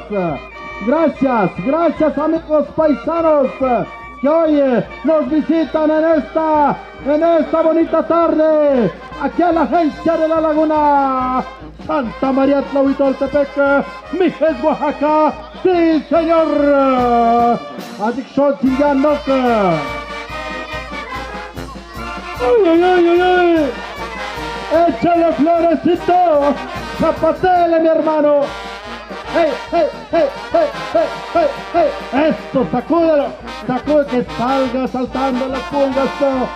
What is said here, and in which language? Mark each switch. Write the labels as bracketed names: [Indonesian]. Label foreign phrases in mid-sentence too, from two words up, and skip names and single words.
[Spanish] Gracias amigos paisanos que hoy nos visitan en esta bonita tarde, aquí a la agencia de la Laguna Santa María Tlahuitoltepec, Mijes, Oaxaca. Sí, señor. Adicción Chinganok. Ay. Échale florecito, zapatele, mi hermano. ¡Hey! Esto, sacúdelo, que salga saltando la punga esto.